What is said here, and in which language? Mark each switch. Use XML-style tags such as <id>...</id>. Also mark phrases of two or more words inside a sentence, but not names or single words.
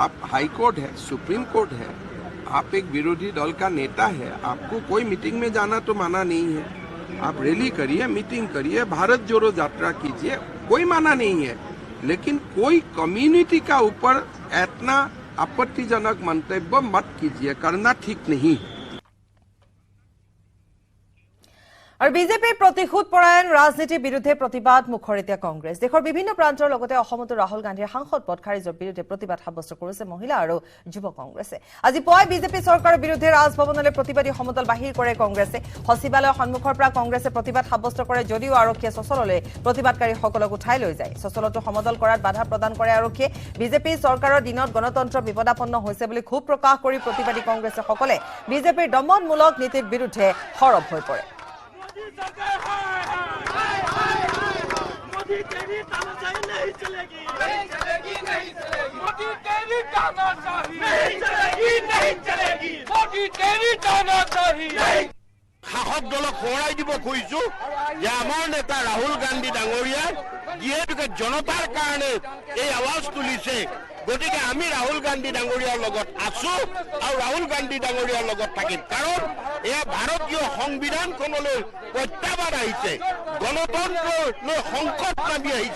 <hi>आप हाई कोर्ट है, सुप्रीम कोर्ट है, आप एक विरोधी दल का नेता है, आपको कोई मीटिंग में जाना तो माना नहीं है. आप रैली करिए, मीटिंग करिए, भारत जोड़ो यात्रा कीजिए, कोई माना नहीं है. लेकिन कोई कम्युनिटी का ऊपर इतना आपत्तिजनक मंतव्य मत कीजिए, करना ठीक नहीं है.</hi> <as>আৰু বিজেপিৰ প্ৰতিশোধ পৰায়ণ ৰাজনীতিৰ বিৰুদ্ধে প্ৰতিবাদ মুখৰ এতিয়া কংগ্ৰেছ. দেশৰ বিভিন্ন প্ৰান্তৰ লগতে অসমতো ৰাহুল গান্ধীৰ সাংসদ পদ খাৰিজৰ বিৰুদ্ধে প্ৰতিবাদ সাব্যস্ত কৰিছে মহিলা আৰু যুৱ কংগ্ৰেছে. আজি পুৱাই বিজেপি চৰকাৰৰ বিৰুদ্ধে ৰাজভৱনলৈ প্ৰতিবাদী সমদল বাহিৰ কৰে কংগ্ৰেছে. সচিবালয়ৰ সন্মুখৰ পৰা কংগ্ৰেছে প্ৰতিবাদ সাব্যস্ত কৰে, যদিও আৰক্ষীয়ে চচললৈ প্ৰতিবাদকাৰীসকলক উঠাই লৈ যায়. চচলতো সমদল কৰাত বাধা প্ৰদান কৰে আৰক্ষীয়ে. বিজেপি চৰকাৰৰ দিনত গণতন্ত্ৰ বিপদাপন্ন হৈছে বুলি ক্ষোভ প্ৰকাশ কৰি প্ৰতিবাদী কংগ্ৰেছসকলে বিজেপিৰ দমনমূলক নীতিৰ বিৰুদ্ধে সৰব হৈ পৰে.</as> <hi>मोदी तेरी तानाशाही नहीं चलेगी, नहीं चलेगी, नहीं चलेगी. मोदी तेरी तानाशाही नहीं चलेगी, नहीं चलेगी. मोदी तेरी तानाशाही नहीं.</hi> <as>শাসক দলক সোঁৱৰাই দিব খুজিছো যে আমাৰ নেতা ৰাহুল গান্ধী ডাঙৰীয়া যিহেতুকে জনতাৰ কাৰণে এই আৱাজ তুলিছে, গতিকে আমি ৰাহুল গান্ধী ডাঙৰীয়াৰ লগত আছো আৰু ৰাহুল গান্ধী ডাঙৰীয়াৰ লগত থাকিম. কাৰণ এয়া ভাৰতীয় সংবিধানখনলৈ প্ৰত্যাহ্বান আহিছে, গণতন্ত্ৰলৈ সংকট নামি আহিছে.</as>